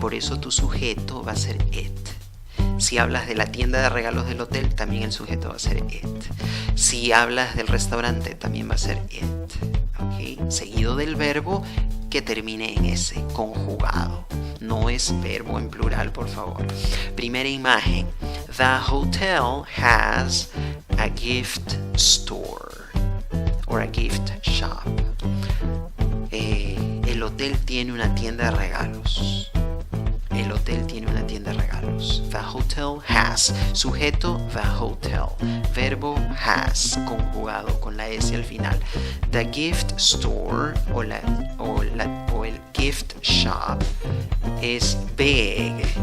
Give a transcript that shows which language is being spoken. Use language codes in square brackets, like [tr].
[es] Por eso tu sujeto va a ser it. Si hablas de la tienda de regalos del hotel, también el sujeto va a ser it. Si hablas del restaurante, también va a ser it, ¿ok? Seguido del verbo que termine en S, conjugado. No es verbo en plural, por favor. Primera imagen. [en] The hotel has a gift store or a gift shop. [es] El hotel tiene una tienda de regalos. El hotel tiene una tienda de regalos. [en] The hotel has. [es] Sujeto, the hotel. Verbo has, conjugado con la S al final. [en] The gift store [es] o el [en] gift shop [es] es [en] big.